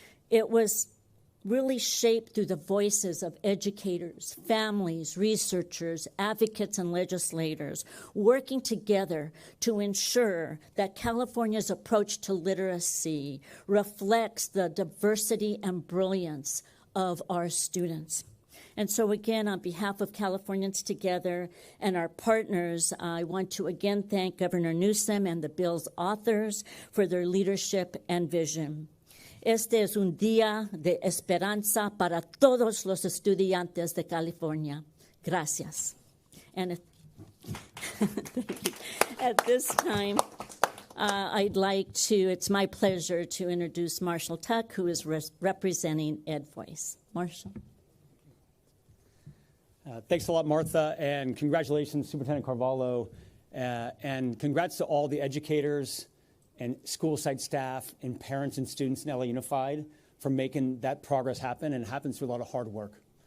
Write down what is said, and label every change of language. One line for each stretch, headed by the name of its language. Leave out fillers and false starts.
English: It was really shaped through the voices of educators, families, researchers, advocates, and legislators working together to ensure that California's approach to literacy reflects the diversity and brilliance of our students. And so again, on behalf of Californians Together and our partners, I want to again thank Governor Newsom and the bill's authors for their leadership and vision.
Spanish: Este es un día de esperanza para todos los estudiantes de California. Gracias.
English: And at this time, I'd like to, it's my pleasure to introduce Marshall Tuck, who is representing EdVoice. Marshall. Thanks a lot, Martha, and congratulations, Superintendent Carvalho, and congrats to all the educators and school site staff and parents and students in LA Unified for making that progress happen, and it happens through a lot of hard work.